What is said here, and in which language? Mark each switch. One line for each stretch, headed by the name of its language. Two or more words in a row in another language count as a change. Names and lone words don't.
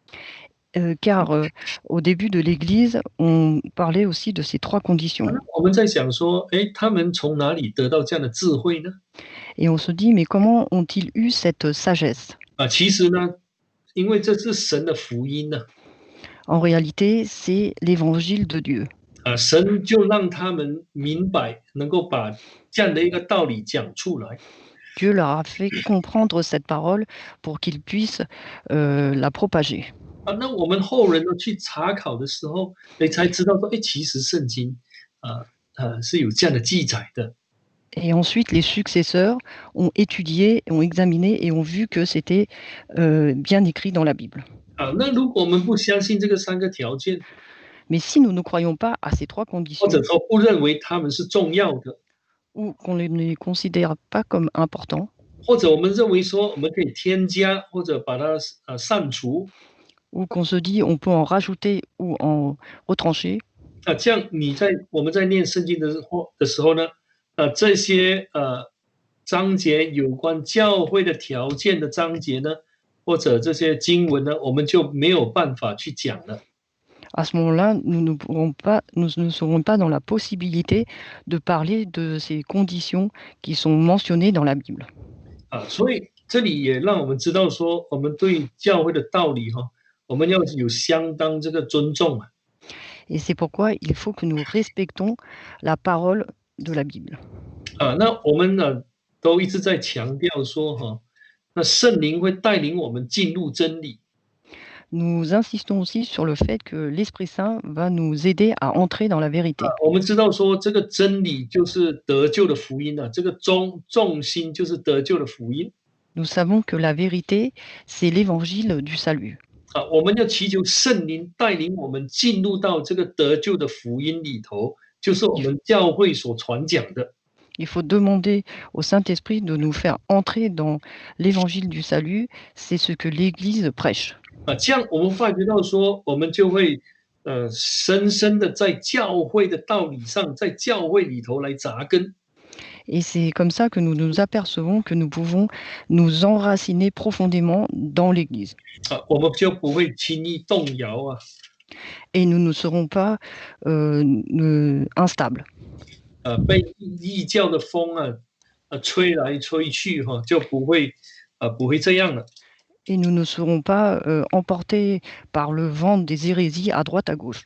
French: Car au début de l'Église, on parlait aussi de ces 3 conditions.
Chinese: 我们在想说，他们从哪里得到这样的智慧呢？
French: Et on se dit, mais comment ont-ils eu cette sagesse?
Chinese: 其实呢，因为这是神的福音
French: En réalité, c'est l'évangile de Dieu.
Chinese: 神就让他们明白，能够把这样的一个道理讲出来。
French: Dieu leur a fait comprendre cette parole pour qu'ils puissent la propager.
Chinese: 那我们后人去查考的时候，才知道说，其实圣经是有这样的记载的。
French: Et ensuite, les successeurs ont étudié, ont examiné et ont vu que c'était bien écrit dans la Bible.
Chinese: 啊，那如果我们不相信这个三个条件，
French: Mais si nous ne croyons pas à ces 3
Chinese: 或者
French: conditions
Chinese: 说不认为他们是重要的，
French: ou qu'on ne les considère pas comme importants,
Chinese: 或者我们认为说我们可以添加或者把它删除，
French: ou qu'on se dit on peut en rajouter ou en retrancher,
Chinese: 这样我们在念圣经的时候呢，这些章节有关教会的条件的章节呢，或者这些经文呢，我们就没有办法去讲了。
French: à ce moment-là, nous ne serons pas dans la possibilité de parler de ces conditions qui sont mentionnées dans la Bible.
Chinese: 所以这里也让我们知道说，我们对教会的道理我们要有相当这个尊重啊。
French: Et c'est pourquoi il faut que nous respectons la parole de la Bible.
Chinese: 那我们呢都一直在强调说那圣灵会带领我们进入真理。
French: Nous insistons aussi sur le fait que l'Esprit Saint va nous aider à entrer dans la vérité.
Chinese: 我们知道说这个真理就是得救的福音这个重心就是得救的福音。
French: Nous savons que la vérité, c'est l'évangile du salut.
Chinese: 我们要祈求圣灵带领我们进入到这个得救的福音里头，就是我们教会所传讲的。
French: Il faut demander au Saint-Esprit de nous faire entrer dans l'évangile du salut. C'est ce que l'Église prêche.
Chinese: 这样我们发觉到说，我们就会深深的在教会的道理上，在教会里头来扎根。
French: Et c'est comme ça que nous nous apercevons que nous pouvons nous enraciner profondément dans l'Église.
Chinese: 我们就不会轻易动摇
French: Et nous ne serons pas instables.
Chinese: 被异教的风吹来吹去就不会这样了。
French: Et nous ne serons pas emportés par le vent des hérésies à droite à gauche.